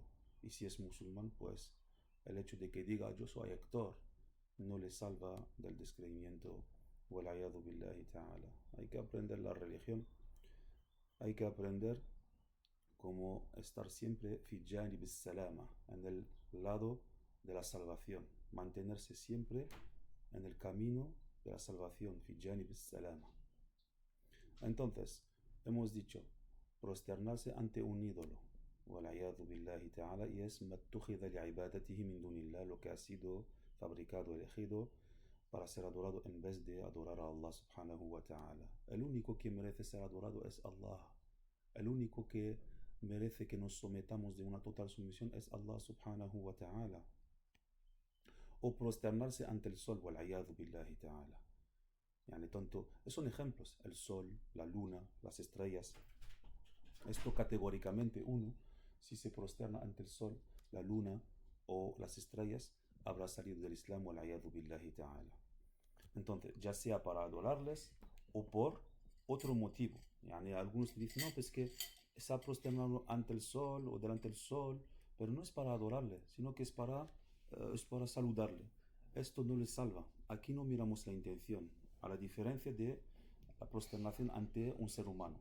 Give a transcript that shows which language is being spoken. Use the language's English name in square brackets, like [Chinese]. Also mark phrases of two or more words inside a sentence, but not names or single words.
[Spanish] Y si es musulmán, pues el hecho de que diga yo soy actor no le salva del descreimiento. [Arabic] Ta'ala. [Spanish] Hay que aprender la religión, hay que aprender cómo estar siempre [Arabic] في جانب السلامة, [Spanish] en el lado de la salvación, mantenerse siempre en el camino de la salvación, [Arabic] في جانب السلامة. [Spanish] Entonces, hemos dicho prosternarse ante un ídolo, ta'ala, y es lo que ha sido fabricado, elegido para ser adorado en vez de adorar a Allah [Arabic] سبحانه وتعالى. [Spanish] El único que merece ser adorado es Allah. El único que merece que nos sometamos de una total sumisión es Allah [Arabic] سبحانه وتعالى. [Spanish] O prosternarse ante el sol, [Arabic] بالله تعالى. [Spanish] Yani, son ejemplos, el sol, la luna, las estrellas. Esto categóricamente uno, si se prosterna ante el sol, la luna o las estrellas, habrá salido del Islam, [Arabic] بالله تعالى. [Spanish] Entonces, ya sea para adorarles o por otro motivo. Yani, algunos dicen, no, pues que se ha prosternado ante el sol o delante del sol, pero no es para adorarle, sino que es para saludarle. Esto no le salva. Aquí no miramos la intención, a la diferencia de la prosternación ante un ser humano.